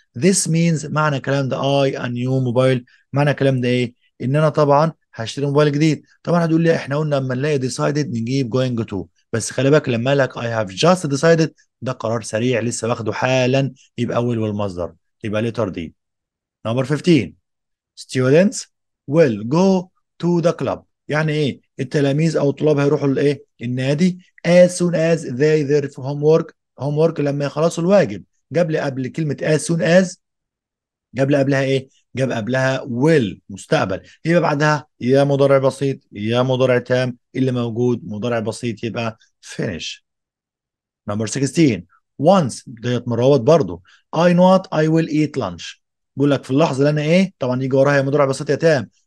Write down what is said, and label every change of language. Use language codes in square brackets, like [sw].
[en] This means [ar] معنى الكلام ده [en] I a new mobile، [ar] معنى الكلام ده ايه؟ ان انا طبعا هشتري موبايل جديد. طبعا هتقول لي احنا قلنا لما نلاقي decided نجيب going to، بس خلي بالك لما لك [en] I have just decided [ar] ده قرار سريع لسه واخده حالا، يبقى اول والمصدر، يبقى letter D. [en] Number 15 students will go to the club، [ar] يعني ايه؟ التلاميذ او الطلاب هيروحوا الايه؟ النادي [en] as soon as they their homework [ar] لما يخلصوا الواجب. جاب لي قبل كلمة [en] as soon as، [ar] جاب لي قبلها ايه؟ جاب قبلها will مستقبل، يبقى بعدها يا مضارع بسيط يا مضارع تام، اللي موجود مضارع بسيط يبقى finish. نمبر 16 once ديت مراوط برضو [en] I know what I will eat lunch، [ar] بقول لك في اللحظه اللي انا ايه؟ طبعا يجي وراها مضارع بسيط يا تام.